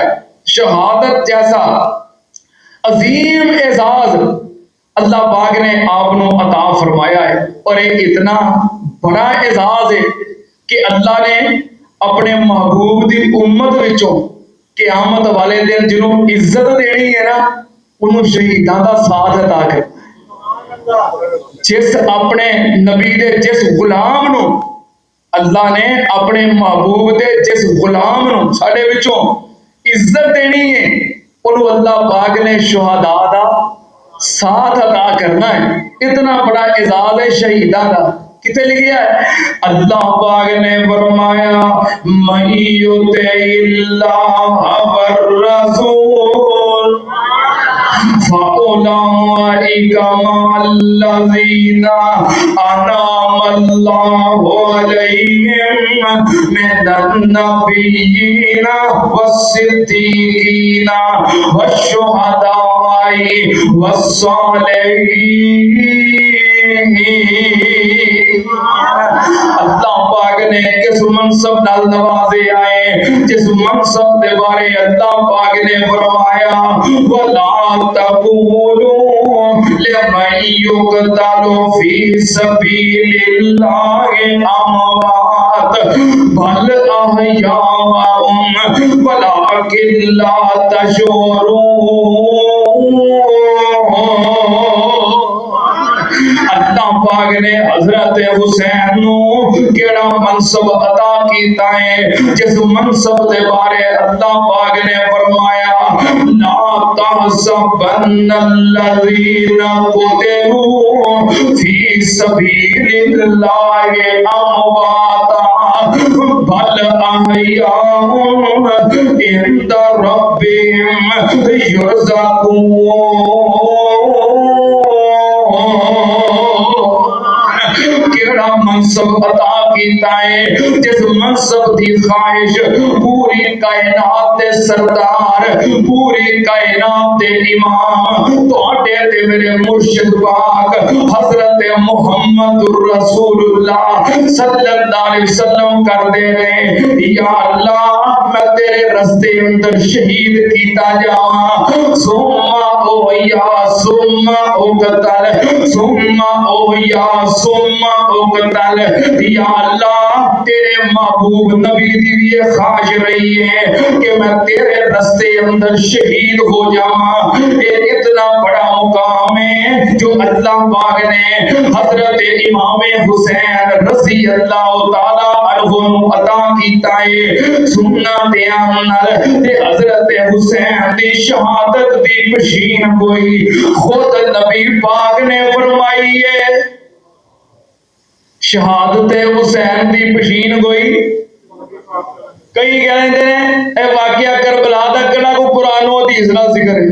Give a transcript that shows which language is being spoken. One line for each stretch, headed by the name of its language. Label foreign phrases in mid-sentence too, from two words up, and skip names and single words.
Punjabi: شہادت جیسا عظیم اعزاز اللہ پاک نے آپ نو عطا فرمایا ہے، اور یہ اتنا بڑا اعزاز ہے کہ اللہ نے اپنے محبوب دی امت وچوں قیامت والے دن جنہوں عزت دینی ہے نا انہوں شہیداں دا ساتھ عطا کرنا۔ جس اپنے نبی دے جس غلام نو اللہ نے اپنے محبوب دے جس غلام نو ساڈے وچوں عزت دینی ہے انہوں اللہ پاک نے شہداء دا ساتھ عطا کرنا ہے۔ اتنا بڑا اعزاز ہے شہیداں دا، کتنے لکھیا ہے؟ اللہ پاک نے فرمایا
Arabic: من یطع اللہ والرسول فَأُولَئِكَ مَعَ الَّذِينَ أَنْعَمَ اللَّهُ عَلَيْهِمْ مِنَ النَّبِيِّينَ وَالصِّدِّيقِينَ وَالشُّهَدَاءِ وَالصَّالِحِينَ۔
Punjabi: اللہ پاک نے کس منصب نال نوازے آئے، جس منصب دے بارے اللہ پاک نے فرمایا
Arabic: وَلَا تَقُولُوا لِمَن يُقْتَلُ فِي سَبِيلِ اللَّهِ أَمْوَاتٌ بَلْ أَحْيَاءٌ وَلَٰكِن لَّا تَشْعُرُونَ۔
Punjabi: اللہ پاک نے حضرت حسین نو کیڑا منصب عطا کیتا ہے، جس منصب دے بارے اللہ پاک نے فرمایا
Arabic: لا تحسبن الذین قتلوا فی سبیل اللہ امواتا بل احیاء عند ربهم یرزقون۔
Punjabi: کیڑا منصب عطا کیتا ہے، جس منصب دی خواہش پوری کائنات دے سردار، پوری کائنات دے امام تواڈے تے میرے مرشد پاک حضرت محمد رسول اللہ صلی اللہ علیہ وسلم کر دے رہے یا اللہ میں تیرے رستے اندر شہید کیتا جاواں
Arabic: ثم اویا ثم اقتل ثم اویا ثم اقتل۔
Punjabi: یا اللہ تیرے محبوب نبی دی یہ خواہش رہی ہے کہ میں تیرے رستے اندر شہید ہو جاواں۔ یہ اتنا بڑا مقام ہے جو اللہ پاک نے حضرت امام حسین رضی اللہ تعالی عنہ نو عطا کیتا ہے۔ سننا دیاں نال تے حضرت حسین دی شہادت دی پشین گوئی خود نبی پاک نے فرمائی ہے۔ شہادت حسین دی پشین گوئی کئی کہتے ہیں اے واقعہ کربلا دا کڑا کو قرآن و حدیث دا ذکر ہے۔